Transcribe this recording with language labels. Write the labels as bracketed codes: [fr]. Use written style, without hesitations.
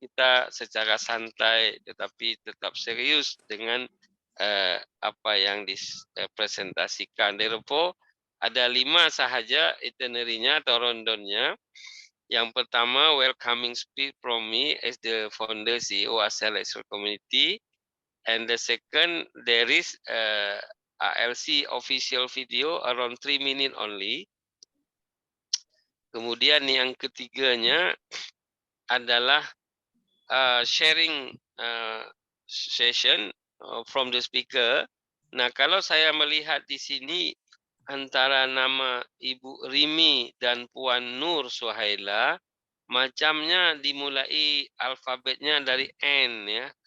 [ms] Kita secara santai tetapi tetap serius dengan apa yang dipresentasikan. Therefore ada 5 sahaja itinerary-nya atau rondonnya. Yang pertama, [en] welcoming speech from me as the founder CEO ASEAN Lecturer Community. And the second, there is ALC official video around 3 minutes only. [ms] Kemudian yang ketiganya adalah [en] sharing session from the speaker. [ms] Nah, kalau saya melihat di sini antara nama Ibu Rimi dan Puan Nur Suhaila, macamnya dimulai alfabetnya dari N ya.